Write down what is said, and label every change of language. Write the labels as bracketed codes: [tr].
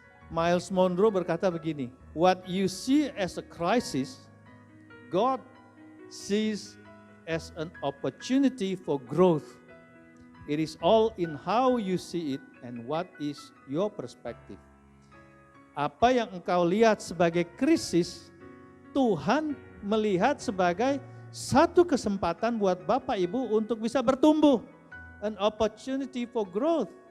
[en] Miles Monroe [id] berkata begini, [en] what you see as a crisis, God sees as an opportunity for growth. It is all in how you see it and what is your perspective. [id] Apa yang engkau lihat sebagai krisis, Tuhan melihat sebagai satu kesempatan buat Bapak Ibu untuk bisa bertumbuh. [en] An opportunity for growth.